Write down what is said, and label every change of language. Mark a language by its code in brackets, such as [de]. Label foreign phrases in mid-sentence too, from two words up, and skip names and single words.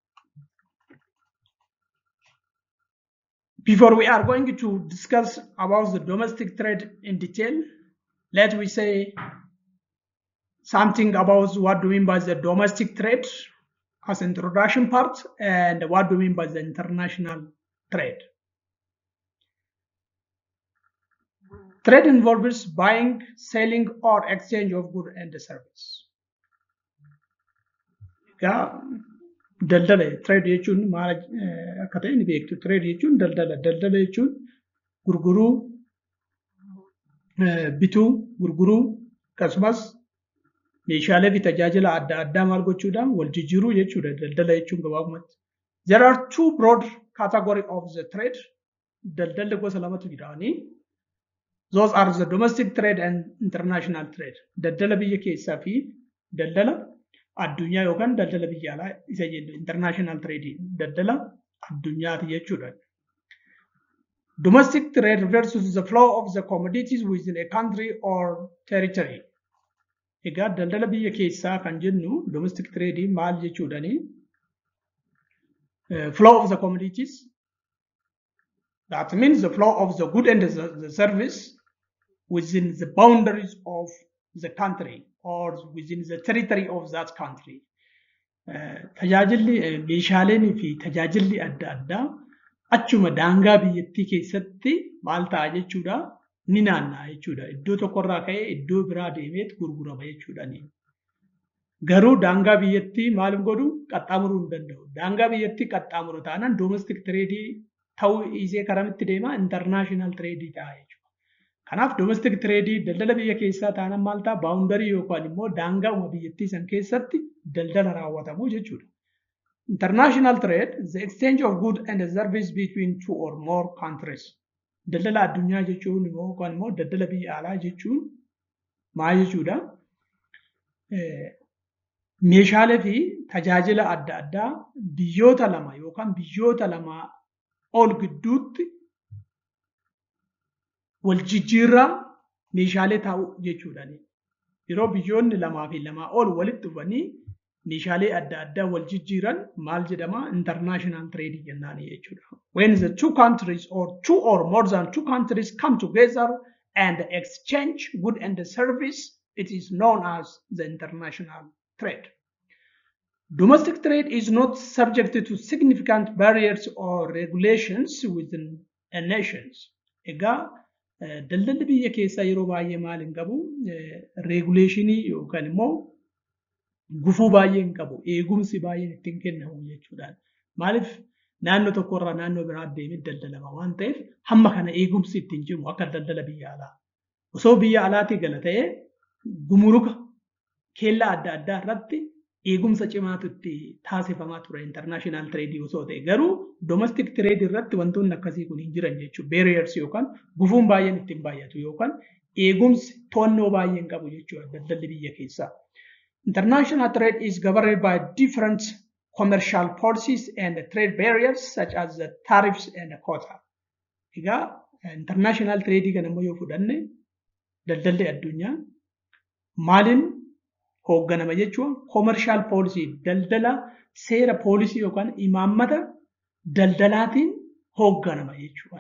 [en] Before we are going to discuss about the domestic trade in detail, let me say something about what do we mean by the domestic trade as introduction part and what do we mean by the international trade. Trade involves buying, selling, or exchange of goods and service. [om] Daldala trade jechuun maal akka ta'e ni beektu. Trade jechuun daldala. Daldala jechuun gurguruu, bituu, gurguruu akkasumas meeshaalee fi tajaajila adda addaa maal gochuudhaan wal jijjiiruu jechuudha. Daldala jechuun gabaabumatti. [en] There are two broad categories of the trade. [om] Daldalli gosa lamatu jiraanii. [en] Those are the domestic trade and international trade. [om] Daldala biyya keessaa fi daldala addunyaa yookaan daldala biyya alaa isa jennu [en] international trade. [om] Daldala addunyaati jechuudha. [en] Domestic trade refers to the flow of the commodities within a country or territory. [om] Egaa daldala biyya keessaa kan jennu [en] domestic trade [om] maal jechuudhani? [en] Flow of the commodities. That means the flow of the good and the service within the boundaries of the country or within the territory of that country. [om] Tajaajilli meeshaaleen fi tajaajilli adda addaa achuma daangaa biyyattii keessatti maal ta'a jechuudha, ni naanna'a jechuudha. Iddoo tokkorraa ka'ee iddoo biraa deemeet gurgurama jechuudha. Garuu daangaa biyyattii maal godhu qaxxaamuruu hin danda'u. Daangaa biyyattii qaxxaamuru taanaan [en] domestic trade [om] ta'uu isee karamitti deema [en] international trade [om] ta'a jechuudha. Kanaaf [en] domestic trade [om] daldala biyya keessaa taanaan maal ta'a boundary yookaan immoo daangaa biyyattii san keessatti daldala raawwatamu jechuudha. [en] International trade, the exchange of goods and services between two or more countries. [om] Daldala addunyaa jechuun yookaan immoo daldala biyya alaa jechuun maal jechuudha? Meeshaalee fi tajaajila adda addaa biyyoota lama yookaan biyyoota lamaa ol gidduutti wal jijjiirraa meeshaalee ta'u jechuudha. Yeroo biyyoonni lamaa fi lamaa ol walitti dhufanii meeshaalee adda addaa wal jijjiiran maal jedhama? [en] International trade [om] jennaan jechuudha. [en] When the two countries or two or more than two countries come together and exchange good and service, it is known as the international trade. Domestic trade is not subject to significant barriers or regulations within a nations. [om] Egaa daldalli biyya keessaa yeroo baay'ee maal hin qabu? Regulatiinii yookaan immoo gufuu baay'ee hin qabu. Eegumsi baay'een ittiin kennamu jechuudha. Maaliif naannoo tokkorraa naannoo biraa deemee daldalama waan ta'eef hamma kana eegumsi ittiin jiru akka daldala biyya alaa. Osoo biyya alaatii gala ta'ee gumuruka keellaa adda addaa irratti eegumsa cimaatu itti taasifamaa ture [en] international trade [om] osoo ta'e garuu [en] domestic trade [om] irratti wantoonni akkasii kun hin jiran jechuudha. Barriers yookaan gufuun baay'een ittiin baay'atu yookaan eegumsi to'annoo baay'een qabu jechuudha daldalli biyya keessaa. [en] International trade is governed by different commercial policies and trade barriers such as the tariffs and the quota. [om] Egaa [en] international trade [om] kan immoo yoo fudhanne daldalli addunyaa maaliin hoogganama jechuun [en] commercial policy [om] daldala seera poolisii yookaan imaammata daldalaatiin hoogganama jechuudha.